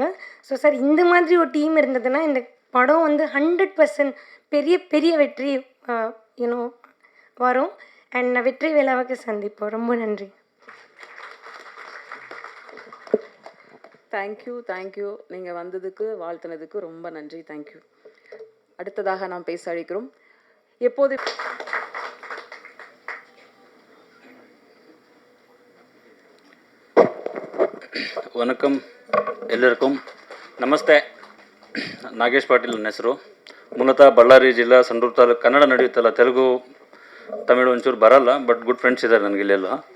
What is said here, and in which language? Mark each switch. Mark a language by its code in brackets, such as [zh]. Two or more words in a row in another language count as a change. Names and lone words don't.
[ta] ஸோ சார், இந்த மாதிரி ஒரு டீம் இருந்ததுன்னா இந்த படம் வந்து 100% பெரிய பெரிய வெற்றி வரும். அண்ட் வெற்றி விழாவுக்கு சந்திப்போம். ரொம்ப நன்றி. தேங்க்யூ. நீங்கள் வந்ததுக்கு வாழ்த்துனதுக்கு ரொம்ப நன்றி. தேங்க்யூ. அடுத்ததாக நாம் பேச அழைக்கிறோம். எப்போது [kn] ವಣಕಂ ಎಲ್ಲರಿಗೂ ನಮಸ್ತೆ. ನಾಗೇಶ್ ಪಾಟೀಲ್ ನನ್ನ ಹೆಸರು. ಮೂಲತಃ ಬಳ್ಳಾರಿ ಜಿಲ್ಲಾ ಸಂಡೂರು ತಾಲೂಕು. ಕನ್ನಡ ನಡೆಯುತ್ತಲ್ಲ, ತೆಲುಗು ತಮಿಳು ಒಂಚೂರು ಬರಲ್ಲ, [en] but good friends [kn] ಇದ್ದಾರೆ ನನಗೆ ಇಲ್ಲೆಲ್ಲ.